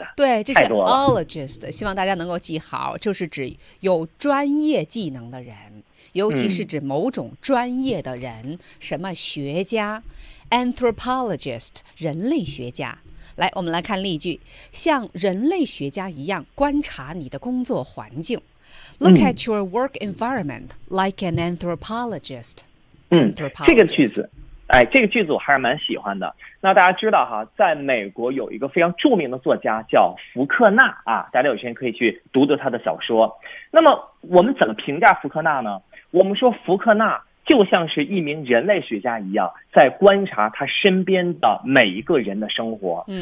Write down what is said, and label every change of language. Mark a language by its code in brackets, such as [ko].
[zh] 对，这些 ologist， 希望大家能够记好，就是指有专业技能的人，尤其是指某种专业的人，什么学家 ，anthropologist， 人类学家。来，我们来看例句，像人类学家一样观察你的工作环境。 [en] Look at your work environment like an anthropologist. [zh] 这个句子，哎，这个句子我还是蛮喜欢的。那大家知道哈，在美国有一个非常著名的作家叫福克纳啊，大家有时间可以去读读他的小说。那么我们怎么评价福克纳呢？我们说福克纳就像是一名人类学家一样，在观察他身边的每一个人的生活。